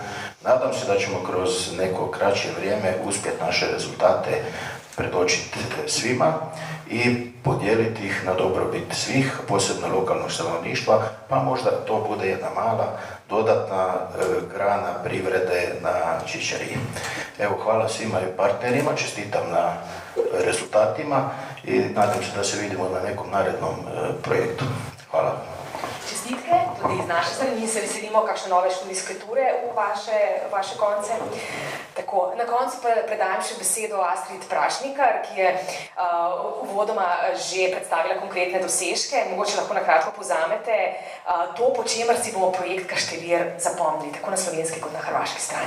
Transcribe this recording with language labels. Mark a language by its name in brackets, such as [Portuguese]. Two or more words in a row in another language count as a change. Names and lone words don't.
[Croatian] Nadam se da ćemo kroz neko kraće vrijeme uspjeti naše rezultate predočiti svima i podijeliti ih na dobrobit svih, posebno lokalnog stanovništva, pa možda to bude jedna mala dodatna grana privrede na Ćićariji. Evo, hvala svima i partnerima, čestitam na rezultatima i nadam se da se vidimo na nekom narednom projektu. Hvala. [Slovenian] Čestitke tudi iz naše strani, mi se veselimo kakšne nove študijske ture v vaše konce. Tako, na koncu pa predajam še besedo Astrid Prašnikar, ki je uvodoma že predstavila konkretne dosežke. Mogoče lahko na kratko povzamete to, po čemer si bomo projekt Kaštelir zapomnili, tako na slovenski kot na hrvaški strani.